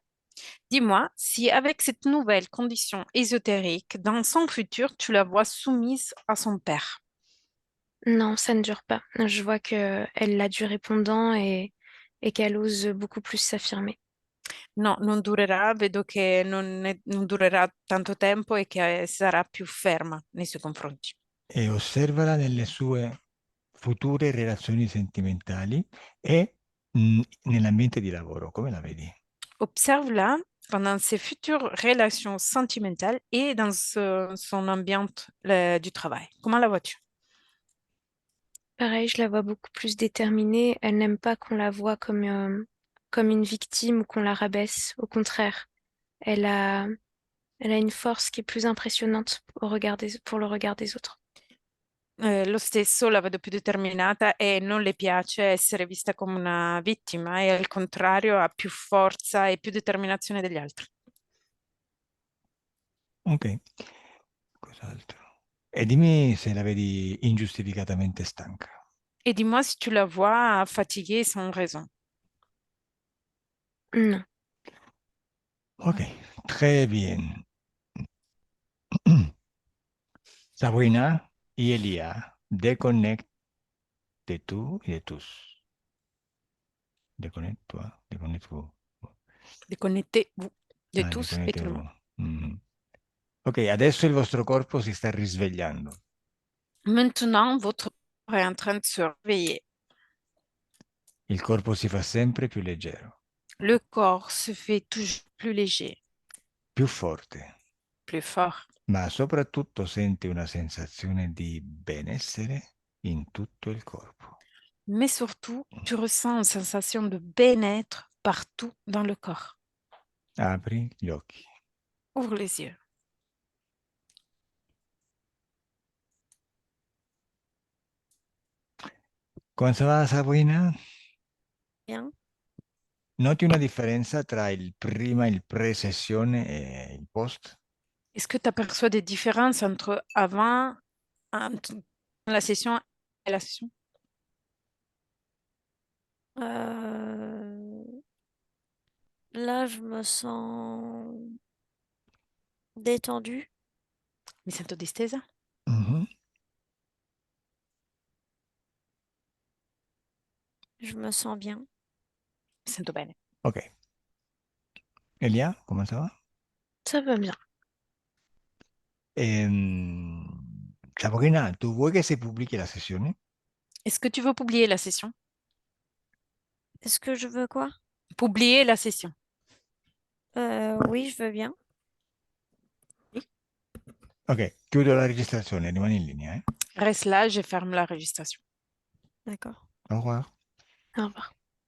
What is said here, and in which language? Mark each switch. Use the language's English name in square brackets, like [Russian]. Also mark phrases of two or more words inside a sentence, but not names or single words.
[French] Dis-moi si avec cette nouvelle condition ésotérique, dans son futur, tu la vois soumise à son père. Non, ça ne dure pas. Je vois que elle l'a du répondant et qu'elle ose beaucoup plus s'affirmer. [Italian] No, non durerà, vedo che non durerà tanto tempo e che sarà più ferma nei suoi confronti. E osservala nelle sue future relazioni sentimentali e nell'ambiente di lavoro, come la vedi? [French] Observe-la pendant ses futures relations sentimentales et dans son ambiance du travail. Comment la vois-tu? Pareil, je la vois beaucoup plus déterminée. Elle n'aime pas qu'on la voit comme une victime ou qu'on la rabaisse. Au contraire, elle a, elle a une force qui est plus impressionnante pour le regard des autres. [Italian] Lo stesso la vedo più determinata e non le piace essere vista come una vittima e al contrario ha più forza e più determinazione degli altri. Ok, cos'altro? E dimmi se la vedi ingiustificatamente stanca. [French] Et dis-moi si tu la vois fatiguée sans raison. Non. Ok, très bien. Sabrina y Elia, déconnecte de [Spanish] tú y de tus. [French] Déconnecte-toi, déconnecte-vous. Déconnectez-vous de Ah, tous et tout le déconnectez-vous. monde. Mhm. [Italian] Ok, adesso il vostro corpo si sta risvegliando. [French] Maintenant, votre corps est en train de se réveiller. [Italian] Il corpo si fa sempre più leggero, [French] Le corps se fait toujours plus léger, [Italian] più forte, [French] plus fort. [Italian] ma soprattutto senti una sensazione di benessere in tutto il corpo. [French] Mais surtout, tu ressens une sensation de bien-être partout dans le corps. [Italian] Apri gli occhi. [French] Ouvre les yeux. Come ça va, Sabrina? Bien. [Italian] Noti una differenza tra il prima, il pre-sessione e il post? [French] Est-ce que tu aperçois des différences entre avant la session et la session? Euh, Là, je me sens détendue. [Italian] Mi sento distesa? Mhm. [French] Je me sens bien. [Italian] Mi sento bene. [French] Ok. Elia, come ça va? Ça va bien. [Italian] Sabrina, tu vuoi che si pubblichi la sessione? [French] Est-ce que tu veux publier la session? Est-ce que je veux quoi? Publier la session. Oui, je veux bien. [Italian] Ok, chiudo la registrazione, rimani in linea, eh? [French] Reste là, je ferme la registration. D'accord. Au revoir. Au revoir.